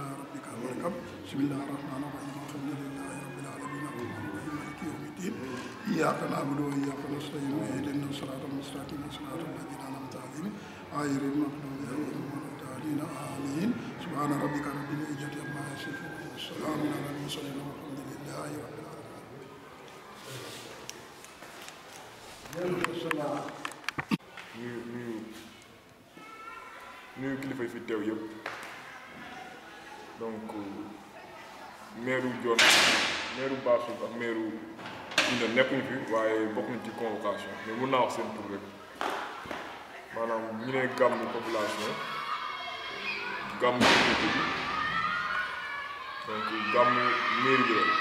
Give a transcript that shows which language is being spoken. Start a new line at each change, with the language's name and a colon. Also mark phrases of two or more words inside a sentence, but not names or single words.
Arabic: ربك فاركب بسم الله الرحمن الرحيم الحمد لله رب العالمين الرحمن الرحيم مالك يوم الدين إياك نعبد وإياك نستعين اهدنا الصراط المستقيم صراط الذين أنعمت عليهم غير المغضوب عليهم ولا الضالين آمين سبحان ربك رب العزة عما يصفون والسلام على المرسلين والحمد لله رب العالمين
Wolof: nuyu kilifa yi fi teew yëpp donc maire Dione maire Bassoul ak maire Koungheul nekkuñu fi waaye bokk nañ ci convocation mais mun naa wax seen tur rek maanaam ñu ne gàmmu population gàmmu communauté bi donc gàmmu mairie bi la